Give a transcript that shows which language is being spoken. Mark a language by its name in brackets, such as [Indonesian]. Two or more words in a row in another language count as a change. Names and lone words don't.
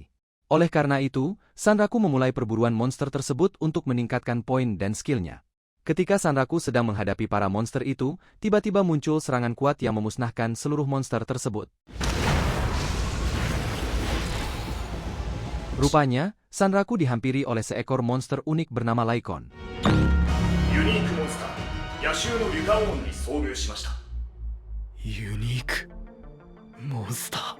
[Indonesian] Oleh karena itu, Sanraku memulai perburuan monster tersebut untuk meningkatkan poin dan skillnya. Ketika Sanraku sedang menghadapi para monster itu, tiba-tiba muncul serangan kuat yang memusnahkan seluruh monster tersebut. Rupanya, Sanraku dihampiri oleh seekor monster unik bernama Lycon. [Japanese] ユニークモンスター野獣のリュカオーンに遭遇しました。ユニークモンスター。